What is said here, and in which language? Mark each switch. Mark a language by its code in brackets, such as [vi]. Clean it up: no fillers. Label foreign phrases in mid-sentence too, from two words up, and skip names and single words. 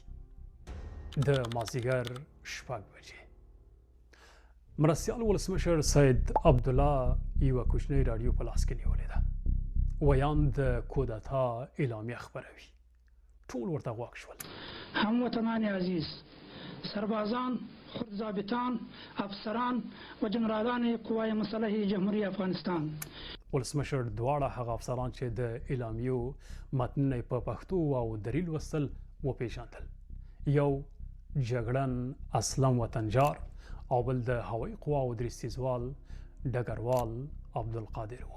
[ps] د مازدیګر 6 بجې مرستیال ولسمشر سید عبدالله یوه کوچنۍ راډیو په لاس کې نیولې ده. ویان د کودتا اعلامیه خپروي. ټول ورته غوږ شول. [fa] هموطنان عزیز، سربازان خود ضابطان، افسران و جنرالان قوای مسلحه جمهوری افغانستان. [ps] ولسمشر دواړه هغه افسران چې د اعلامیو متنونه په پښتو او دری لوستل وپېژندل. یو جګړن اسلم وطنجار او بل د هوایي قواو درستیزوال ډګروال عبدالقادر و.